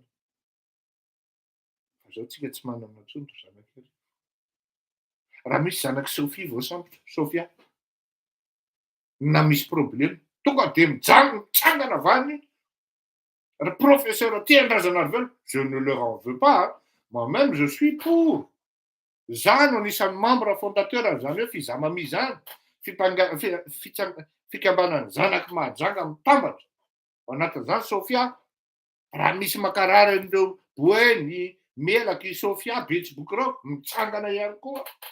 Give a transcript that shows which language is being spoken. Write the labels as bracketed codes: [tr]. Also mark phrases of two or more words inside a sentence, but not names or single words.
[mg] Fa zao tsika tsy manana intsony ry zanaky. Raha misy zanaky Sofia vao sambotra, Sofia, na misy problème, tonga de mitsangana avy any ry professeur Tian-Drazanarivelo, [fr] je ne leur en veux pas, moi-même je suis pour. [mg] Zany no anisan'ny [fr] membre fondateur [mg] zany hoe fizamamizany, fikambanany zanaky mahajanga mitambatra. Ao anatin'izany Sofia, raha misy mankarary an'ireo Boeny, Melaky, Sofia, betsiboky reo, mitsangana ihany koa.